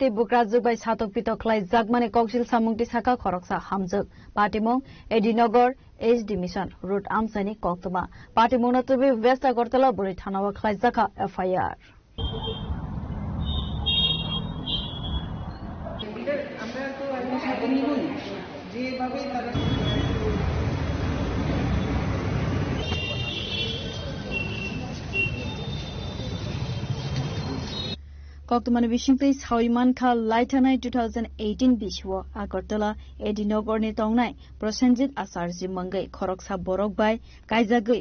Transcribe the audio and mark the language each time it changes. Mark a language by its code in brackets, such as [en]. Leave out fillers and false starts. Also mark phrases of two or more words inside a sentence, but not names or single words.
[trp] बुकराजुक बाय सातक पितक खलाय जागमाने कक्सिल सामुंगति साका खरकसा हामजुक पाटिमं एडिनगर एचडी मिशन रोड आमसानी कक्तमा पाटिमं नतबे वेस्ट अगरतला बुरी थानावा खलाय जाका एफआईआर [bn] আমরা তো আইনের সাথে নিবই যেভাবে তারা [trp] कक्तमानि बिसिंतै साविमानखा लाइथानाय 2018 बिसुव आगरतला एडिनगरनि तंनाय प्रसेनजित आचार्य मंगै खरकसा बरक बाय कायजागै